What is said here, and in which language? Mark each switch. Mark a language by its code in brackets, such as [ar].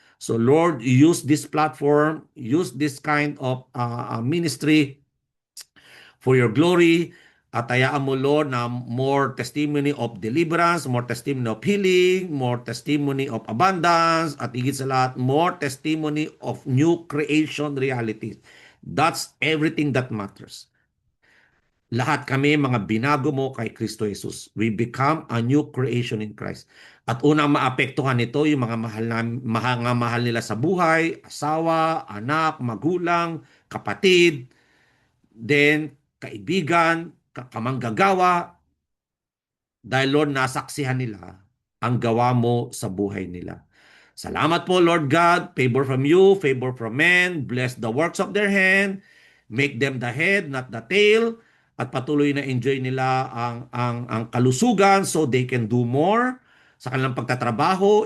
[en] So Lord, use this platform, use this kind of ministry for your glory. [tl] At hayaan mo, Lord, na [en] more testimony of deliverance, more testimony of healing, more testimony of abundance, at higit sa lahat, more testimony of new creation realities. That's everything that matters. [tl] Lahat kami mga binago mo kay Kristo Jesus. [en] We become a new creation in Christ. [tl] At unang maapektuhan nito yung mga mahal nila sa buhay, asawa, anak, magulang, kapatid, then kaibigan, kamanggagawa, dahil Lord, nasaksihan nila ang gawa mo sa buhay nila. Salamat po, Lord God. [en] Favor from you, favor from men. Bless the works of their hand. Make them the head, not the tail. [tl] At patuloy na enjoy nila ang kalusugan [en] so they can do more [tl] sa kanilang pagtatrabaho.